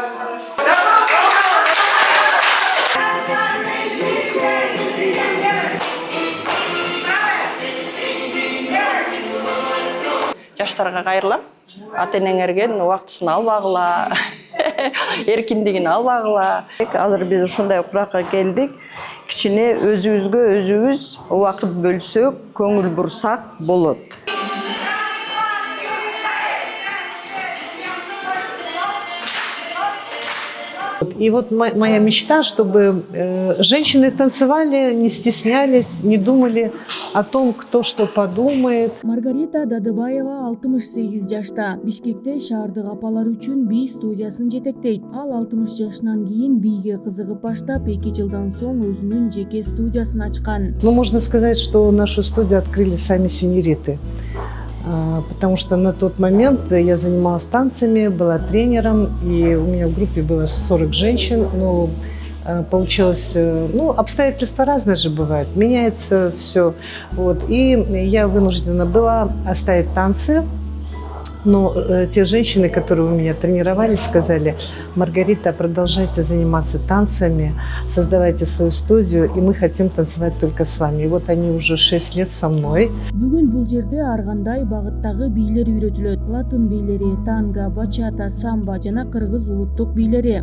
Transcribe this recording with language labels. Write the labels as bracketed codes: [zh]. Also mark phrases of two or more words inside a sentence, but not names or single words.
[ky] Жаштарга кайрылам. Ата энеңерген убактысын албагыла, эркиндигин албагыла. Азыр биз ушундай куракка келдик. Кичине өзүбүзгө өзүбүз убакыт бөлсөк, көңүл бурсак болот. [ru] И вот моя мечта, чтобы женщины танцевали, не стеснялись, не думали о том, кто что подумает. [ky] Маргарита Дадыбаева 68 жашта. Бишкекте шаардык апалар үчүн бий студиясын жетектейт. Ал 60 жашынан кийин бийге кызыгып баштап, 2 жылдан соң өзүнүн жеке студиясын ачкан. [ru] Ну, можно сказать, что нашу студию открыли сами сеньориты. Потому что на тот момент я занималась танцами, была тренером, и у меня в группе было 40 женщин. Но получилось, ну, обстоятельства разные же бывают, меняется все. Вот. И я вынуждена была оставить танцы. Но те женщины, которые у меня тренировались, сказали: Маргарита, продолжайте заниматься танцами, создавайте свою студию, и мы хотим танцевать только с вами. И вот они уже 6 лет со мной. [ky] Бүгүн бул жерде ар кандай багыттагы бийлер үйрөтүлөт. Латын бийлери, танго, бачата, самбо жана кыргыз улуттук бийлери.